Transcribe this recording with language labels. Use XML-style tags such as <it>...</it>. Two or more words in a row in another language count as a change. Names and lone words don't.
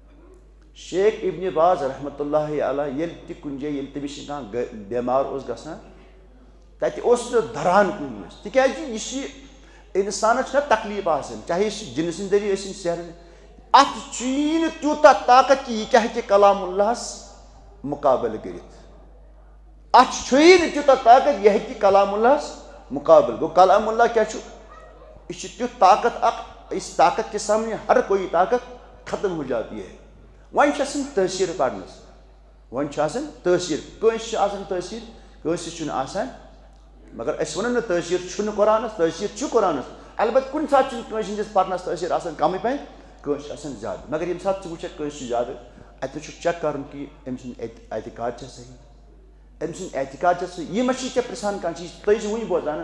<ks>شیخ ابنِ باز رحمتہ اللہ علیہ ییٚلہِ تہِ کُنہِ جایہِ ییٚلہِ تٔمِس کانٛہہ بٮ۪مار اوس گژھان تتہِ اوس نہٕ دَران کُنہِ منٛز تِکیازِ یہِ چھِ انسانس چھُنہ تکلیٖف آسان چاہے سُہ جِنہٕ سٕنٛدۍ ذٔریعہٕ ٲسِنۍ سحر اتھ چھُیی نہٕ تیوٗتاہ طاقت کہِ یہِ کیاہ ہیٚکہِ کلام اللہس مقابل کرت ات چھوئی نہ تیوتاہ طاقت یہ ہیکہِ کلام اللہ مقابل گو کلام اللہ کیا چھُ یہ چھُ تیُتھ طاقت اکھ</ks> <ur>اس طاقت کے سامنے ہر کوئی طاقت ختم ہو جاتی ہے</ur> <ks>وۄنۍ چھِ آسان تٲثیٖر پرنس وۄنۍ چھُ آسان تٲثیٖر کٲنٛسہِ چھُ آسان تٲثیٖر کٲنٛسہِ چھُنہٕ آسان مگر أسۍ وَنو نہٕ تٲثیٖر چھُنہٕ قرآنس تٲثیٖر چھُ قرآنس البتہ کُنہِ ساتہٕ چھُنہٕ کٲنٛسہِ ہٕنٛدِس پرنس تٲثیٖر آسان کمٕے پہن کٲنٛسہِ چھُ آسان زیادٕ مگر ییٚمہِ ساتہٕ ژٕ وٕچھکھ کٲنٛسہِ چھُ زیادٕ اتہِ چھُ چیک کرُن کہِ أمۍ سُنٛد اعتقاد چھا صحیح أمۍ سُنٛد اعتقاد چھا صحیح یہِ ما چھِ ژےٚ پرژھان کانٛہہ چیٖز تُہۍ چھِو وٕنہِ بوزان</ks>